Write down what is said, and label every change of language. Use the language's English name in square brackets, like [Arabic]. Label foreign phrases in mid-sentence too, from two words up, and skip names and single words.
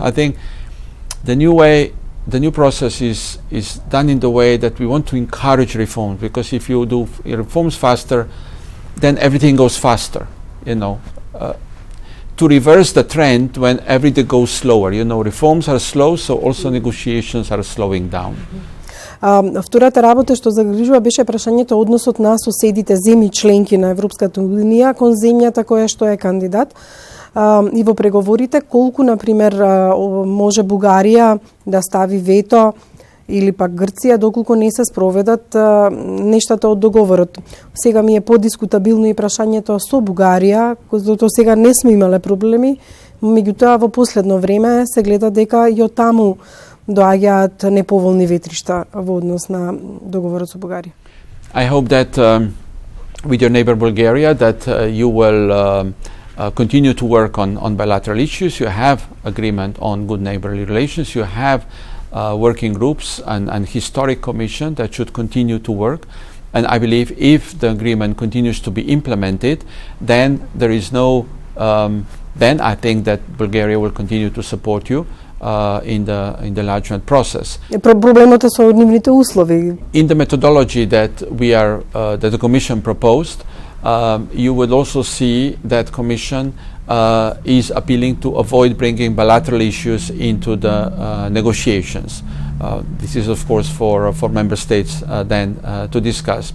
[English] I think the new process is done in the way that we want to encourage reforms, because if you do reforms faster, then everything goes faster, to reverse the trend when everything goes slower. Reforms are slow, so also negotiations are slowing down. [Macedonian] Втората работа што загрижува беше прашањето односот на соседите земји членки на Европската унија кон земјата која што е кандидат. И во преговорите колку, например, може Бугарија да стави вето или пак Грција доколку не се спроведат нештата од договорот. Сега ми е подискутабилно и прашањето со Бугарија, до сега не сме имале проблеми, меѓутоа во последно време се гледа дека и од таму доаѓаат неповолни ветришта во однос на договорот со Бугарија. [English] I hope that with your neighbor Bulgaria that you will continue to work on bilateral issues. You have agreement on good neighborly relations. You have working groups and historic commission that should continue to work, and I believe if the agreement continues to be implemented, then there is no then I think that Bulgaria will continue to support you in the enlargement process. [Macedonian] Проблемот е со нивните услови. [English] In the methodology that that the Commission proposed, you would also see that Commission is appealing to avoid bringing bilateral issues into the negotiations. This is of course for member states then to discuss.